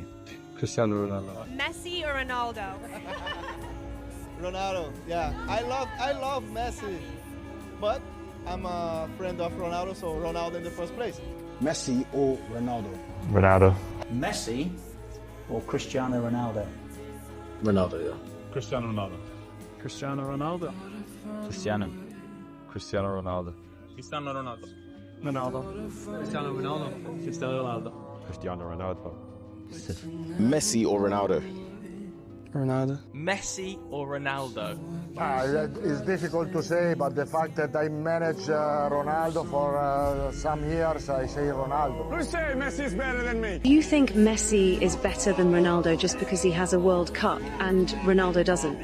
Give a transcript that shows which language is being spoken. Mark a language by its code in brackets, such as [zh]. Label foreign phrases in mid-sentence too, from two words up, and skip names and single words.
[en] Cristiano Ronaldo. Messi or Ronaldo? Ronaldo, yeah. I love Messi, but I'm a friend of Ronaldo, so Ronaldo in the first place. Messi or Ronaldo? Ronaldo. Messi or Cristiano Ronaldo? Ronaldo, yeah. Cristiano Ronaldo. Cristiano Ronaldo. Cristiano. Cristiano Ronaldo. Cristiano Ronaldo. Ronaldo. Cristiano Ronaldo. Cristiano Ronaldo. Cristiano Ronaldo. Messi or Ronaldo? Ronaldo. Messi or Ronaldo? It's difficult to say, but the fact that I managed Ronaldo for some years, I say Ronaldo. Who say Messi is better than me? Do you think Messi is better than Ronaldo just because he has a World Cup and Ronaldo doesn't?